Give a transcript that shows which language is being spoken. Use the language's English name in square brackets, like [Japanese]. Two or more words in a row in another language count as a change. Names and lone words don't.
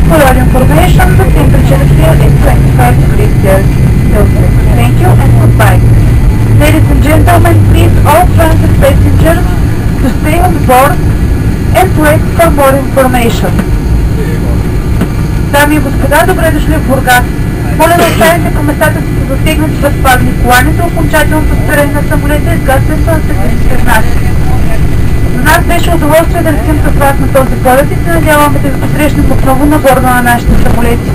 [English] all information, the temperature here is 25 degrees Celsius. Thank you and goodbye. Ladies and gentlemen, please all transit passengers to stay on board and wait for more information. [Bulgarian] Дами и господа, добре дошли в Бургас. Моля да оставите по местата си застегнати с предпазни колани за окончателното спиране на самолета и изгасването на техническите знаци. За нас беше удоволствие да летим с вас на този полет и се надяваме да ви посрещнем отново на борда на нашите самолети.